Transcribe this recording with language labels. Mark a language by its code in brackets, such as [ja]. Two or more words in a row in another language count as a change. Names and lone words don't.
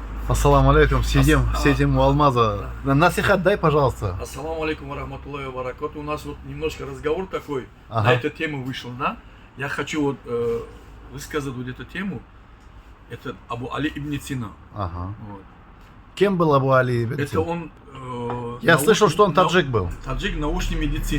[ar] السلام عليكم, [ru] сидим у Алмаза. Насихат дай, пожалуйста. [ar] السلام عليكم ورحمة الله وبركاته. [ru] У нас вот немножко разговор такой, Ага. на эту тему вышел, да? Я хочу вот высказать вот эту тему. Это Абу Али ибн Сина. Ага. Вот. Кем был Абу Али ибн Это Сина? он... Я слышал, что он таджик был. Таджик научной медицины.